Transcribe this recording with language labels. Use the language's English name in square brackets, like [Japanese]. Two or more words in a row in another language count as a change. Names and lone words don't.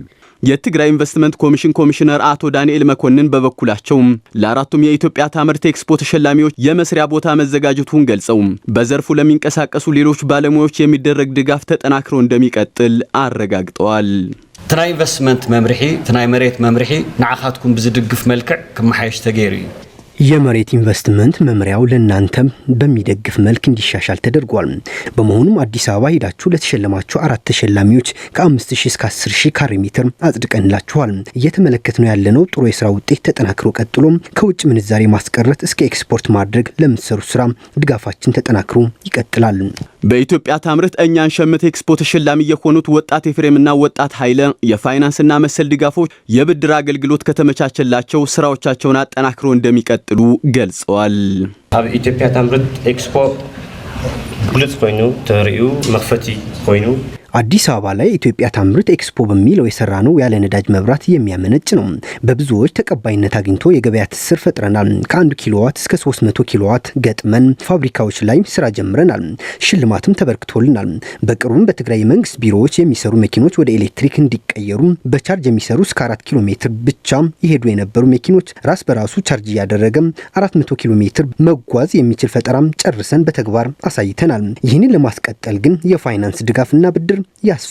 [Amharic] የትግራይ ኢንቨስትመንት ኮሚሽን ኮሚሽነር አቶ ዳንኤል መኮንን በበኩላቸው ለአራቱም የኢትዮጵያ ታምርት ኤክስፖ ተሸላሚዎች የመስሪያ ቦታ መዘጋጀቱን ገልጸው በዘርፉ ለሚንቀሳቀሱ ሌሎች ባለሙያዎች የሚደረግ ድጋፍ ተጠናክሮ እንደሚቀጥል አረጋግጠዋል። [Tigrinya] ትናይ ኢንቨስትመንት መምርሒ ትናይ መሬት መምርሒ ንዓኻትኩም ብዝድግፍ መልክዕ ክመሓየሽ ተገይሩ እዩ። [Amharic] የመሬት ኢንቨስትመንት መምሪያው ለእናንተም በሚደግፍ መልክ እንዲሻሻል ተደርጓል። በመሆኑም አዲስ አበባ ሄዳችሁ ለተሸለማችሁ 4 ተሸላሚዎች ከ5,000 እስከ 10,000 ካሬ ሜትር አጽድቀንላችኋል። እየተመለከትነው ያለነው ጥሩ የስራ ውጤት ተጠናክሮ ቀጥሎ ከውጭ ምንዛሬ ማስቀረት እስከ ኤክስፖርት ማድረግ ለምትሰሩ ስራ ድጋፋችን ተጠናክሮ ይቀጥላል። በኢትዮጵያ ታምርት እኛን ሸምት ኤክስፖ ተሸላሚ የሆኑት ወጣት ኤፍሬምና ወጣት ኃይለ የፋይናንስና መሰል ድጋፎች የብድር አገልግሎት ከተመቻቸላቸው ስራዎቻቸውን አጠናክሮ እንደሚቀጥሉ ገልጸዋል። [Tigrinya] ኣብ ኢትዮጵያ ታምርት ኤክስፖ ብሉጽ ኮይኑ ተሪኡ መክፈቲ ኮይኑ [Amharic] አዲስ አበባ ላይ ኢትዮጵያ ታምርት ኤክስፖ በሚለው የሰራነው ያለ ነዳጅ መብራት የሚያመነጭ ነው። በብዙዎች ተቀባይነት አግኝቶ የገበያ ትስስር ፈጥረናል። ከ1 ኪሎዋት እስከ 300 ኪሎዋት ገጥመን ፋብሪካዎች ላይ ስራ ጀምረናል። ሽልማትም ተበርክቶልናል። በቅርቡም በትግራይ መንግስት ቢሮዎች የሚሰሩ መኪኖች ወደ ኤሌክትሪክ እንዲቀየሩ በቻርጅ የሚሰሩ እስከ 4 ኪሎ ሜትር ብቻ ይሄዱ የነበሩ መኪኖች ራስ በራሱ ቻርጅ እያደረገ 400 ኪሎ ሜትር መጓዝ የሚችል ፈጠራም ጨርሰን በተግባር አሳይተናል። ይህንን ለማስቀጠል ግን የፋይናንስ ድጋፍና ብድር ያስፈልገናል።